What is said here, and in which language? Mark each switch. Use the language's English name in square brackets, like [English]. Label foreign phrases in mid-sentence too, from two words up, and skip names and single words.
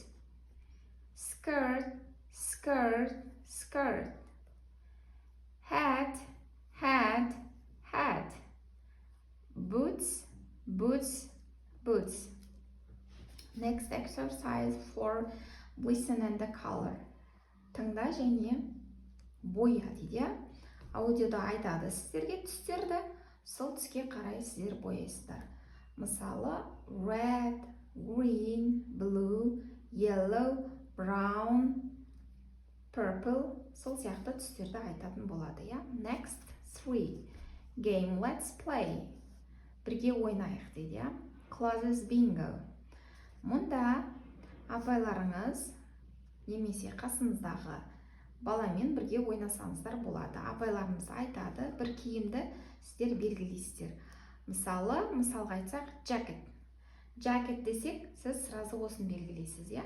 [English] Skirt, skirt, skirt. Hat, hat, hat. Boots, boots, boots. Next exercise for listen and the color. [Kazakh] Тыңда және боя дейді. Аудиода айтады сіздерге түстерді, сол түске қарай сіздер бояйсыздар. Мысалы, [English] red, green, blue, yellow, brown, purple, [Kazakh] сол сияқты түстерді айтатын болады, я? [English] Next 3. Game, let's play. [Kazakh] Бірге ойнайық дейді, я? [English] Clothes bingo. [Kazakh] Мұнда апайларыңыз немесе қасыңыздағы баламен бірге ойнасаңыздар болады. Апайларыңыз айтады, бір киімді сіздер белгілейсіздер. Мысалға айтсақ, jacket. Jacket десек, сіз сразу осыны белгілейсіз, я?